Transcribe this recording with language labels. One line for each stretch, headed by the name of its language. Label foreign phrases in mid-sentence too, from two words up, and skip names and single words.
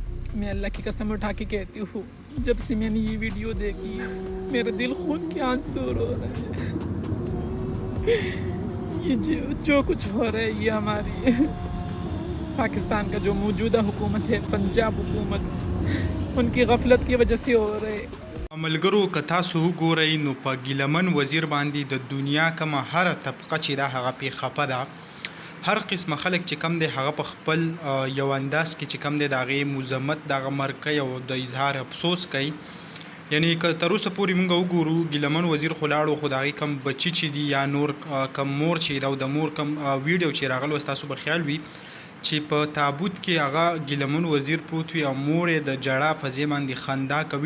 Urdu: میں اللہ کی قسم اٹھا کے کہتی ہوں، جب سے میں نے یہ ویڈیو دیکھی ہے میرا دل خون کے آنسو رو رہا ہے. یہ جو کچھ ہو رہا ہے یہ ہماری پاکستان کا جو موجودہ حکومت ہے، پنجاب حکومت، ان کی غفلت کی وجہ سے ہو رہے.
Pashto: ملګرو که تاسو وګورئ نو په ګیلمن وزیر باندې د دنیا کومه هره طبقه چې ده هغه پې خفه ده. هر قسمه خلک چې کم دی هغه په خپل یو انداز کې چې کم دی د هغې مذمت دغه مرګ کوي او د اظهار افسوس کوي. یعنی که تر اوسه پورې موږ وګورو ګیلمن وزیر خو لاړو، خو د هغې کم بچي چې دي یا نور کم مور چې ده او د مور کم ویډیو چې راغلی وس تاسو به خیال وي چې په تابوت کې هغه ګیلمن وزیر پروت وي او مور یې د ژړا په ځای باندې خندا کوي.